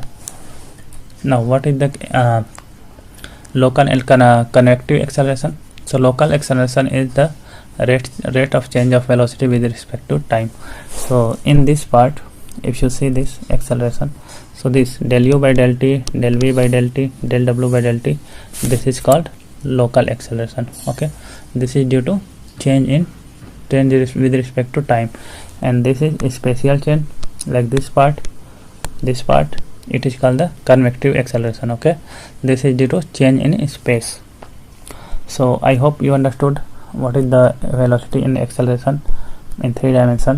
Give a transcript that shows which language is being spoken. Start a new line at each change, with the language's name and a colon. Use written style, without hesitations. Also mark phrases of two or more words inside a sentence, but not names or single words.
English: Now what is the local convective acceleration? So local acceleration is the rate of change of velocity with respect to time. So in this part, if you see this acceleration, so this del u by del t, del v by del t, del w by del t, this is called local acceleration. Okay, this is due to change with respect to time, and this is a spatial change, like this part, it is called the convective acceleration. Okay, this is due to change in space. So I hope you understood what is the velocity and acceleration in 3 dimension.